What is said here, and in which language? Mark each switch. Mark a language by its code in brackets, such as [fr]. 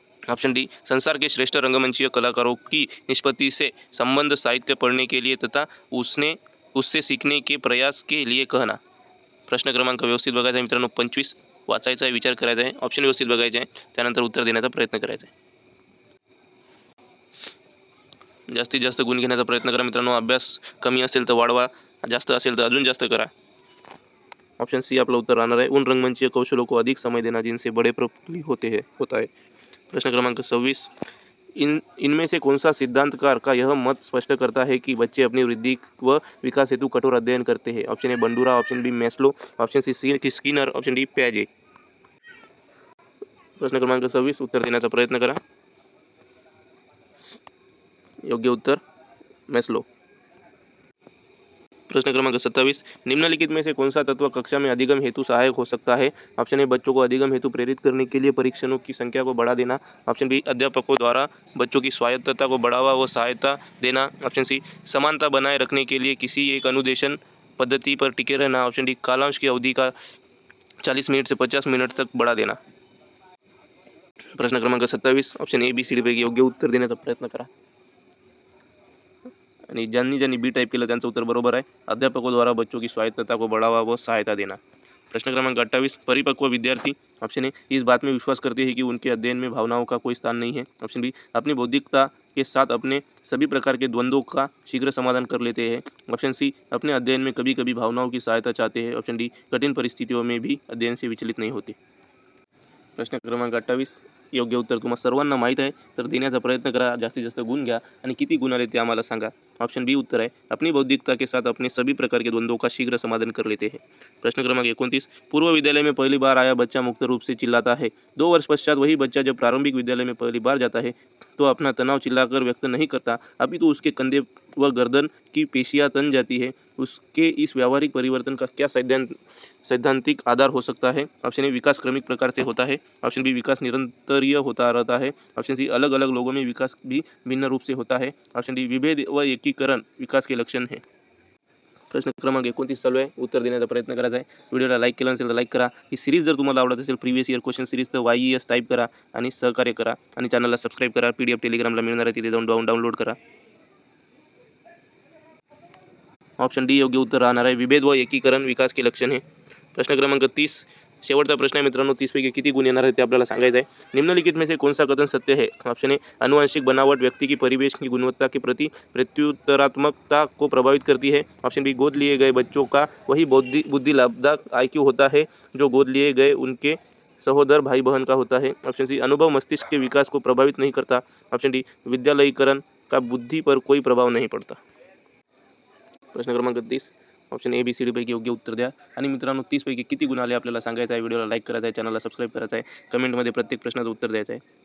[hi] Option D, संसार के श्रेष्ठ रंगमंचीय कलाकारों की निष्पत्ति से संबंध साहित्य पढ़ने के लिए तथा उससे सीखने के प्रयास के लिए कहना. [mr] प्रश्न क्रमांक व्यवस्थित बघायचा आहे मित्रांनो. 25 वाचायचा आहे, विचार करायचा आहे, ऑप्शन व्यवस्थित बघायचे आहे, त्यानंतर उत्तर देण्याचा प्रयत्न करायचा आहे. जास्तीत जास्त गुण घेण्याचा प्रयत्न करा मित्रांनो. अभ्यास कमी असेल तर वाढवा, जास्त असेल तर अजून जास्त करा. [hi] ऑप्शन सी [mr] आपलं उत्तर राहणार आहे, [hi] उन रंगमंचीय कौशलों को अधिक समय देना जिनसे बड़े प्रफुल्ली होता है. प्रश्न क्रमांक 26. इनमें से कौन सा सिद्धांतकार का यह मत स्पष्ट करता है कि बच्चे अपनी वृद्धि व विकास हेतु कठोर अध्ययन करते हैं? Option A Bandura, option B Maslow, option C Skinner, option D प्याजे. [mr] प्रश्न क्रमांक 26 उत्तर देण्याचा प्रयत्न करा. योग्य उत्तर मैस्लो. प्रश्न क्रमांक 27. [hi] निम्नलिखित में से कौन सा तत्व कक्षा में अधिगम हेतु सहायक हो सकता है? ऑप्शन ए, बच्चों को अधिगम हेतु प्रेरित करने के लिए परीक्षणों की संख्या को बढ़ा देना. ऑप्शन बी, अध्यापकों द्वारा बच्चों की स्वायत्तता को बढ़ावा व सहायता देना. ऑप्शन सी, समानता बनाए रखने के लिए किसी एक अनुदेशन पद्धति पर टिके रहना. ऑप्शन डी, कालांश की अवधि का 40 मिनट से 50 मिनट तक बढ़ा देना. प्रश्न क्रमांक 27. [mr] Option A, B, C, D पैकी योग्य उत्तर देण्याचा प्रयत्न करा आणि ज्यांनी बी टाइप केलं त्यांचं उत्तर बरोबर आहे. [hi] अध्यापकों द्वारा बच्चों की स्वायत्तता को बढ़ावा व सहायता देना. प्रश्न क्रमांक 28. परिपक्व विद्यार्थी ऑप्शन ए, इस बात में विश्वास करते हैं कि उनके अध्ययन में भावनाओं का कोई स्थान नहीं है. ऑप्शन बी, अपनी बौद्धिकता के साथ अपने सभी प्रकार के द्वंद्वों का शीघ्र समाधान कर लेते हैं. ऑप्शन सी, अपने अध्ययन में कभी कभी भावनाओं की सहायता चाहते हैं. ऑप्शन डी, कठिन परिस्थितियों में भी अध्ययन से विचलित नहीं होते. [mr] प्रश्न क्रमांक 28 योग्य उत्तर तुम्हाला सर्वांना माहीत आहे, तर देण्याचा प्रयत्न करा. जास्तीत जास्त गुण घ्या आणि किती गुण आले ते आम्हाला सांगा. [hi] ऑप्शन बी उत्तर है, अपनी बौद्धिकता के साथ अपने सभी प्रकार के द्वंद्वों का शीघ्र समाधान कर लेते हैं. प्रश्न क्रमांक 29. पूर्व विद्यालय में पहली बार आया बच्चा मुक्त रूप से चिल्लाता है. 2 वर्ष पश्चात वही बच्चा जब प्रारंभिक विद्यालय में पहली बार जाता है तो अपना तनाव चिल्लाकर व्यक्त नहीं करता, अभी तो उसके कंधे व गर्दन की पेशियां तन जाती है. उसके इस व्यावहारिक परिवर्तन का क्या सैद्धांतिक आधार हो सकता है? ऑप्शन ए, विकास क्रमिक प्रकार से होता है. ऑप्शन बी, विकास निरंतरीय होता रहता है. ऑप्शन सी, अलग अलग लोगों में विकास भी भिन्न रूप से होता है. ऑप्शन डी, विभेद व एकीकरण विकास के लक्षण है. [mr] प्रश्न क्रमांक 29 चालू आहे. उत्तर देण्याचा प्रयत्न करायचा आहे. व्हिडिओला लाईक केला नसेल तर लाईक करा. ही सिरीज जर तुम्हाला आवडत असेल प्रिव्हियस इयर क्वेश्चन सिरीज तर YES टाईप करा आणि सहकार्य करा आणि चॅनलला सबस्क्राईब करा. PDF टेलिग्रामला मिळणार आहे, तिथे जाऊन डाउनलोड करा. ऑप्शन डी योग्य उत्तर राहणार आहे, [hi] विभेद व एकीकरण विकास के लक्षण है. [mr] प्रश्न क्रमांक 30 शेवटचा प्रश्न आहे मित्रांनो. 30 पैकी किती गुण येणार आहेत ते आपल्याला सांगायचं आहे. [hi] निम्नलिखित में से कौन सा कथन सत्य है? ऑप्शन ए, आनुवंशिक बनावट व्यक्ति की परिवेश की गुणवत्ता के प्रति प्रत्युत्तरात्मकता को प्रभावित करती है. ऑप्शन बी, गोद लिए गए बच्चों का वही बुद्धि लाभदायक IQ होता है जो गोद लिए गए उनके सहोदर भाई बहन का होता है. ऑप्शन सी, अनुभव मस्तिष्क के विकास को प्रभावित नहीं करता. ऑप्शन डी, विद्यालयीकरण का बुद्धि पर कोई प्रभाव नहीं पड़ता. [mr] प्रश्न क्रमांक 30 option A, B, C, D पैकी योग्य उत्तर द्या आणि मित्रांनो 30 पैकी किती गुण आले आपल्याला सांगायचं आहे. व्हिडिओला लाईक करायचा आहे, चॅनलला सबस्क्राईब करायचं आहे, कमेंटमध्ये प्रत्येक प्रश्नाचं उत्तर द्यायचं आहे.